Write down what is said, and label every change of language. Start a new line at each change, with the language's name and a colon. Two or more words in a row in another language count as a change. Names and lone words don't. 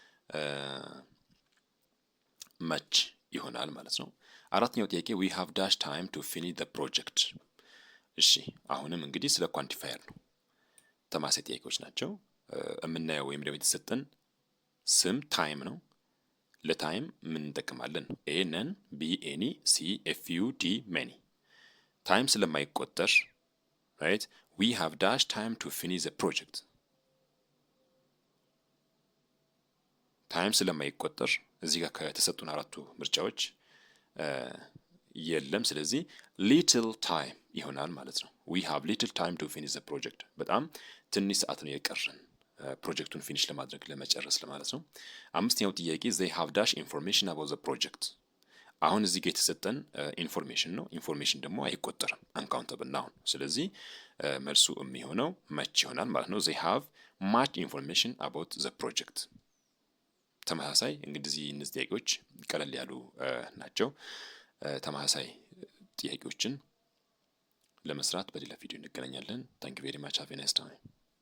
Amharic: መች ይሆናል ማለት ነው። አራተኛው ጥያቄ
English: we have dash time to finish the project።
Amharic: እሺ አሁንም እንግዲህ ስለ ኳንቲፋየር ነው። ተማሳይ ጥያቄዎች ናቸው። የምናየው ወይም ደግሞ የተሰጠን ስም ታይም ነው። ለታይም ምን እንጠቀማለን?
English: A none, B any, C a few, D many።
Amharic: ታይም ስለማይቆጠር
English: right we have dash time to finish the project።
Amharic: ታይም ስለማይቆጠር እዚህ ጋር ከተሰጡን አራቱ ምርጫዎች የለም። ስለዚህ
English: little time
Amharic: ይሆናል ማለት ነው።
English: we have little time to finish the project።
Amharic: በጣም ትንሽ ሰዓት ነው የቀረን ፕሮጀክቱን ፊኒሽ ለማድረግ ለመጨረስ ለማለት ነው። አምስተኛው ጥያቄ
English: they have dash information about the project።
Amharic: አሁን እዚህ ጋር የተሰጠን ኢንፎርሜሽን ነው። ኢንፎርሜሽን ደግሞ አይቆጠርም
English: uncountable noun።
Amharic: ስለዚህ መልሱ የሚሆነው መች ይሆናል ማለት ነው።
English: they have much information about the project።
Amharic: ተመሳሳይ እንግዲህ እነዚህ ጥያቄዎች ቀለል ያሉ ናቸው። ተመሳሳይ ጥያቄዎችን ለመስራት በሌላ ቪዲዮ እንገናኛለን።
English: thank you very much have a nice time።